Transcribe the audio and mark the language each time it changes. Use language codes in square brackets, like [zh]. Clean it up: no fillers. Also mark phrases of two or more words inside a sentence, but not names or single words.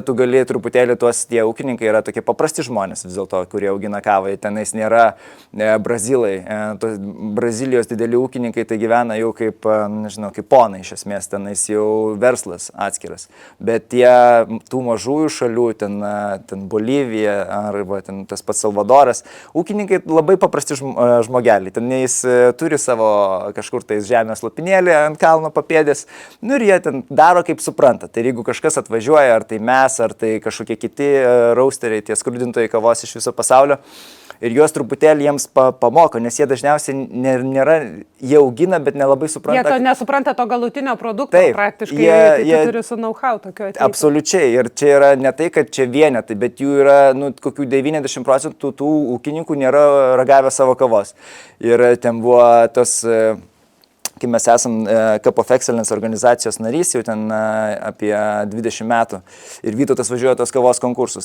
[lt] tu gali truputėlį tie ūkininkai yra tokie paprasti žmonės vis dėlto, kurie augina kavą, tenais nėra brazilai, Brazilijos dideli ūkininkai tai gyvena jau kaip ponai iš esmės, tenais jau verslas atskiras, bet tų mažųjų šalių, ten Bolivija arba ten tas pats Salvadoras, ūkininkai labai paprasti žmogeliai, ten jis turi savo kažkur tais žemės lopinėlį ant kalno papėdės, ir jie ten daro kaip supranta. Tai jeigu kažkas atvažiuoja, ar tai mes, ar tai kažkokie kiti roasteriai, tie skrudintojai kavos iš viso pasaulio, ir juos truputėlį jiems pamoko, nes jie dažniausiai jie augina, bet nelabai supranta. Jie nesupranta to galutinio produkto, taip, praktiškai jie turi su know-how tokio ateiti. Absoliučiai, ir čia yra ne tai, kad čia vienetai, bet jų yra kokių 90% tų ūkininkų nėra ragavę savo kavos. Ir ten buvo kai mes esam Cup of Excellence organizacijos narys, jau ten apie 20 metų, ir Vytautas važiuoja tos kavos konkursus.